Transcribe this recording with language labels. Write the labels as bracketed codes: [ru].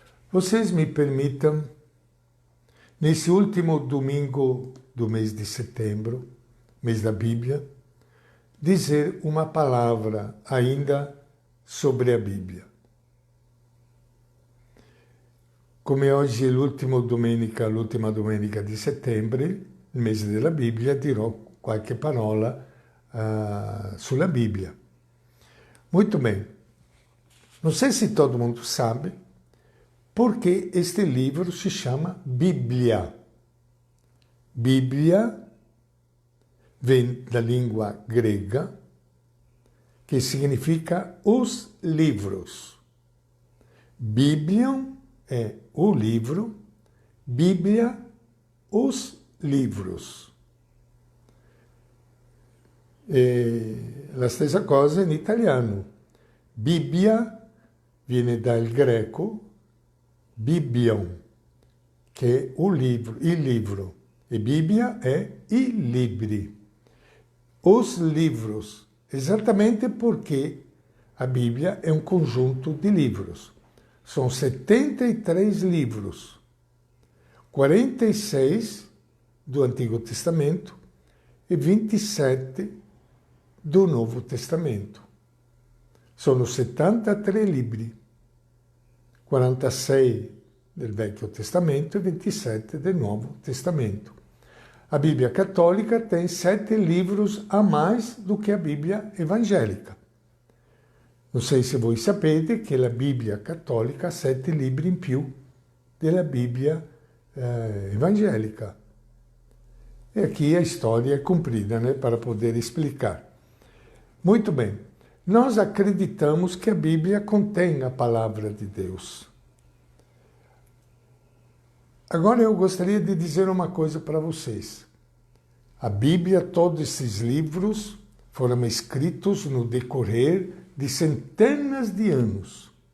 [pt] Vocês me permitam, nesse último domingo do mês de setembro, mês da Bíblia, dizer uma palavra ainda sobre a Bíblia. [it] Come oggi è l'ultima domenica di settembre, il mese della Bibbia, dirò qualche parola sulla Bíblia. [pt] Muito bem. Não sei se todo mundo sabe porque este livro se chama Bíblia. Bíblia vem da língua grega, que significa os livros. Biblion é o livro, Bíblia, os livros. [it] E la stessa cosa in italiano. Bibbia viene dal greco Biblion, che è il livro. E Bibbia è i libri. [pt] Os livros, [it] esattamente perché a Bíblia è un conjunto di livros. [pt] São 73 livros, 46 do Antigo Testamento e 27 do Novo Testamento. [it] Sono 73 libri, 46 del Vecchio Testamento e 27 del Nuovo Testamento. [pt] A Bíblia Católica tem 7 livros a mais do que a Bíblia Evangélica. [it] Non sei se voi sapete che la Bibbia cattolica ha 7 libri in più della Bibbia evangelica. [pt] E aqui a história é comprida, né, para poder explicar. Muito bem. Nós acreditamos que a Bíblia contém a palavra de Deus. Agora eu gostaria de dizer uma coisa para vocês. A Bíblia, todos esses livros, foram escritos no decorrer de centenas de anos.